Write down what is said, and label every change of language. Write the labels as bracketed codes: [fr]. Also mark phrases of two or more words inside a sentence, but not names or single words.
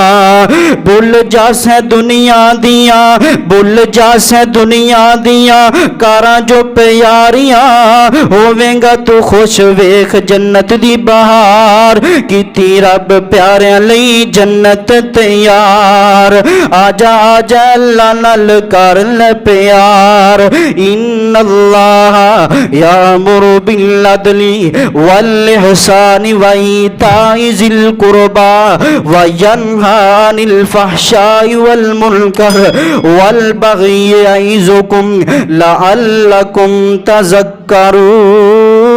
[pa] بھل جاسے دنیا دیاں، بھل جاسے دنیا دیاں کاراں جو پیاریاں. ہوویں گا تو خوش ویکھ جنت دی بہار. کیتی رب پیاریاں لئی جنت تیار. آجا آجا اللہ نال کر لے پیار. [ar] إن الله يأمر بالعدل والإحسان وإيتاء ذي القربى وينهى عن الفحشاء والمنكر والبغي يعظكم لعلكم تذكرون.